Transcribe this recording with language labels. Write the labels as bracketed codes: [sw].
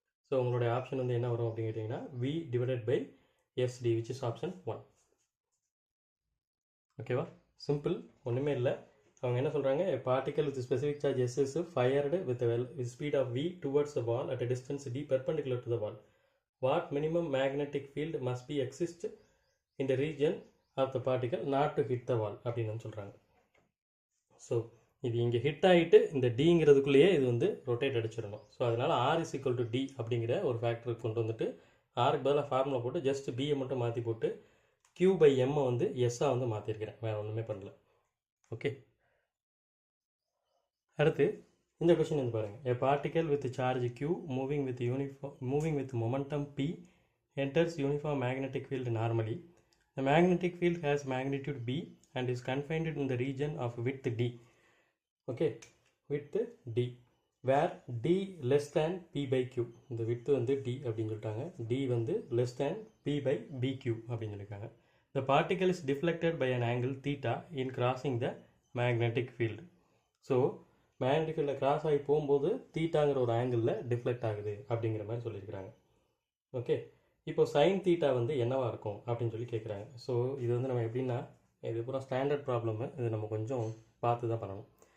[ta] So உங்களுடைய option வந்து என்ன வரும் அப்படின்னு கேட்டிங்கன்னா v divided by ST, [en] Which is option 1. [ta] ஓகேவா? சிம்பிள், ஒன்றுமே இல்லை. அவங்க என்ன சொல்கிறாங்க, [en] Particle with specific charge S is fired with speed of v towards the wall at a distance d perpendicular to the wall. What minimum magnetic field must be exist in the region of the particle not to hit the wall [ta] அப்படின்னு சொல்கிறாங்க. So இது இங்கே hit ஆகிட்டு இந்த டிங்கிறதுக்குள்ளேயே இது வந்து rotate அடிச்சிடணும். So அதனால் R is equal to D அப்படிங்கிற ஒரு ஃபேக்டருக்கு கொண்டு வந்துட்டு ஆருக்கு பதிலாக ஃபார்முலா போட்டு ஜஸ்ட் பியை மட்டும் மாற்றி போட்டு q பை எம்மை வந்து எஸ்ஸாக வந்து மாற்றிருக்கிறேன், வேறு ஒன்றுமே பண்ணல. ஓகே, அடுத்து இந்த கொஸ்டின் வந்து பாருங்கள். [en] A particle with charge q moving with momentum p enters uniform magnetic field normally. The magnetic field has magnitude b and is confined in the region of width d. Okay, width d where d less than p by q. [ta] இந்த width வந்து d அப்படின்னு சொல்லிட்டாங்க, d வந்து [en] less than p by bq [ta] அப்படின்னு சொல்லியிருக்காங்க. [en] The particle is deflected by an angle theta in crossing the magnetic field. [ta] So magnetic ஃபீல்டில் cross ஆகி போகும்போது தீட்டாங்கிற ஒரு ஆங்கிளில் டிஃப்ளெக்ட் ஆகுது அப்படிங்கிற மாதிரி சொல்லியிருக்கிறாங்க. ஓகே, இப்போ சைன் தீட்டா வந்து என்னவாக இருக்கும் அப்படின்னு சொல்லி கேட்குறாங்க. ஸோ இது வந்து நம்ம எப்படின்னா, இது பூரா ஸ்டாண்டர்ட் ப்ராப்ளமு, இது நம்ம கொஞ்சம் பார்த்து தான் பண்ணணும்.